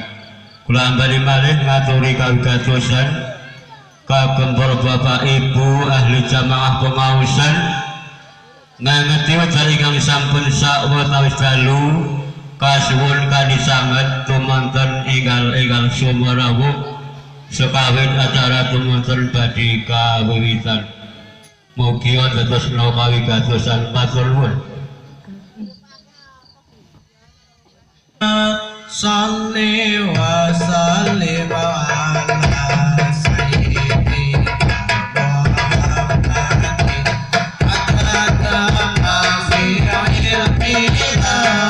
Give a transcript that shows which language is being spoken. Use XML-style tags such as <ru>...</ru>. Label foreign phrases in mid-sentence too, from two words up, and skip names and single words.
<jv>Kula ambali malih ngaturi kawigatosan kagem para bapak ibu ahli jamaah pengausan ngangeti wekdal ingkang sampun sawetawis dalu kasuwun kanthi sanget tumanten enggal-enggal sumarawuh sekawit acara tumanten badhe kawiwitan. Mugi wonten tresna kawigatosan matur nuwun.</jv> <ar>صل وسلم على سيدنا محمد أتانا في علمنا</ar>